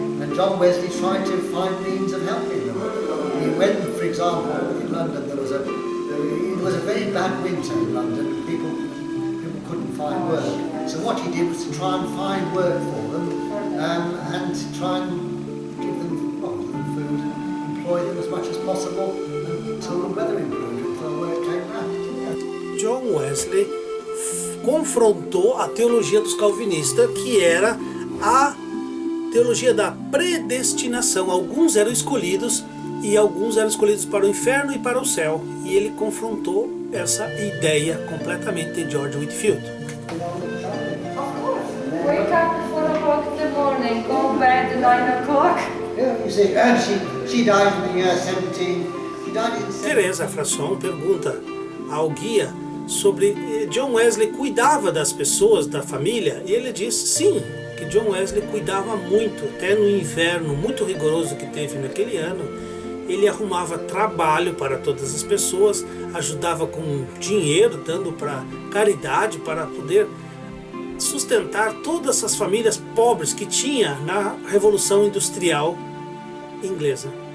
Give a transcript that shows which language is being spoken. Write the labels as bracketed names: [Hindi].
[English] And John Wesley tried to find means of helping them. When, for example, in London there was a very bad winter in London. People couldn't find work. So what he did was to try and find work for them, and to try and give them food, employ them as much as possible until the weather improved, until the work came back. [Portuguese] John Wesley confrontou a teologia dos calvinistas, que era a teologia da predestinação. Alguns eram escolhidos e alguns eram escolhidos para o inferno e para o céu. E ele confrontou essa ideia completamente de George Whitefield. [English] Wake up 4 o'clock in the morning, go to bed 9 o'clock. Yeah, you see, she died in the year 17. She died in 17. [Portuguese] Teresa Frasson pergunta ao guia sobre John Wesley cuidava das pessoas, da família, e ele diz sim, que John Wesley cuidava muito, até no inverno muito rigoroso que teve naquele ano. ele arrumava trabalho para todas as pessoas, ajudava com dinheiro, dando para caridade, para poder sustentar todas essas famílias pobres que tinha na Revolução Industrial inglesa.